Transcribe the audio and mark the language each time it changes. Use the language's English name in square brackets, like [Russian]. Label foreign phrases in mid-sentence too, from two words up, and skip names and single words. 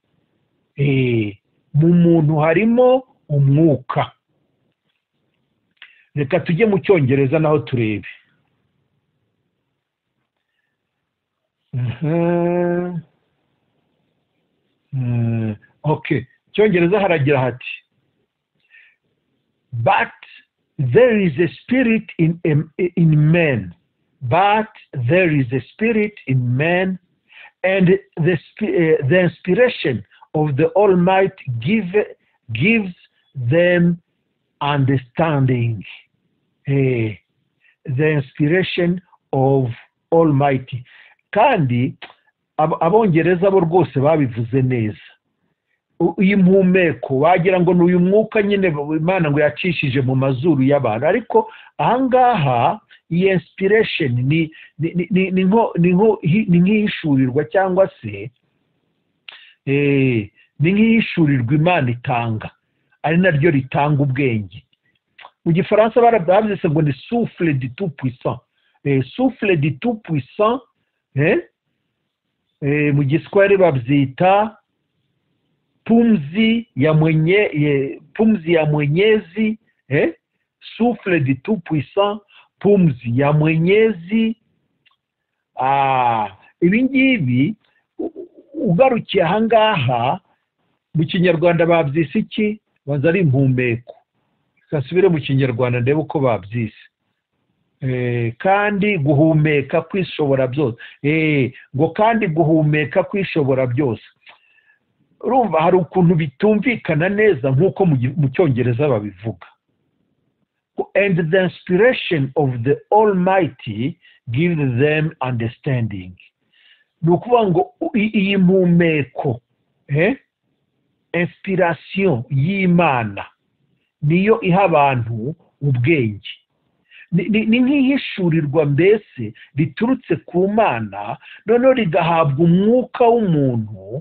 [Kinyarwanda] Mu muntu harimo umwuka. Reka tujye mu Cyongereza naho turebe. Okay, Cyongereza haragira hati, [English] but there is a spirit in man, but there is a spirit in man, and the inspiration of the Almighty gives them understanding. The inspiration of Almighty. [Kinyarwanda] Kandi abongereza bo rwose babivuze neza. Uyu mpumeko wagira ngo n'uyu mwuka nyine Imana ngo yacishije mu mazuru y'abantu, ariko ahangaha iyi inspiration ni nk'ihishurirwa cyangwa se ni nk'ihishurirwa Imana itanga, ari naryo ritanga ubwenge. Mu gifaransa barabyise ngo ni [French] souffle du Tout-Puissant. Souffle du Tout-Puissant, [Kinyarwanda] mu giswahili babyita [Swahili] pumzi ya Mwenyezi, [French] souffle du Tout-Puissant, [Swahili] pumzi ya Mwenyezi. [Kinyarwanda] Ibi ngibi ugarukiye ahangaha mu Kinyarwanda babyise iki? Banza ari impumeko. Kasubire mu Kinyarwanda ndebe uko babyise. Kandi guhumeka kwishobora byose. Ngo kandi guhumeka kwishobora byose. Urumva hari ukuntu bitumvikana neza nk'uko mu Cyongereza babivuga. [English] And the inspiration of the Almighty gives them understanding. [Kinyarwanda] Ni ukuvuga ngo iyi mpumeko, inspiration y'Imana niyo iha abantu ubwenge. Ni nk'ihishurirwa mbese riturutse ku Mana, noneho rigahabwa umwuka w'umuntu.